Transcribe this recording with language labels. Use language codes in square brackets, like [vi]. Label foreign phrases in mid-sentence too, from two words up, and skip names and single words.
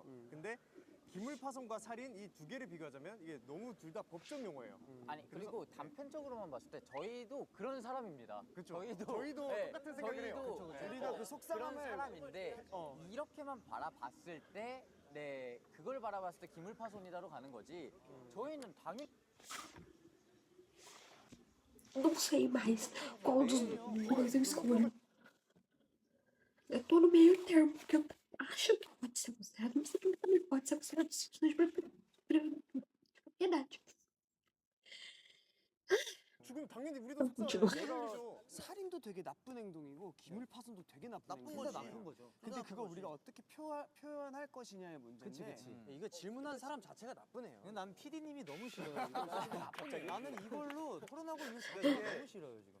[ko] 근데 기물파손과 살인 이 두 개를 비교하자면 이게 너무 둘 다 법정 용어예요. 아니 그리고 단편적으로만 봤을 때 저희도 그런 사람입니다. 저희도 똑같은 생각을 해요. 우리도 그 속상함을 그런 사람인데 이렇게만 바라봤을 때 그걸 바라봤을 때 기물파손이다로 ga는 거지. 저희는 당연히 [pt] Não sei mais qual dos dois eu escolho. Eu tô no meio termo, porque eu acho que pode ser considerado, mas também pode ser considerado situações de propriedade. [ko] 죽으면 당연히 우리도 속상해요. 살인도 되게 나쁜 행동이고 기물파손도 되게 나쁜 행동이에요. 나쁜 거죠. 근데 그거 우리가 어떻게 표현할 것이냐의 문제인데 이거 질문한 사람 자체가 나쁘네요. 난 PD님이 너무 싫어요. 갑자기 나는 이걸로 토론하고 있는 수가 너무 싫어요 지금.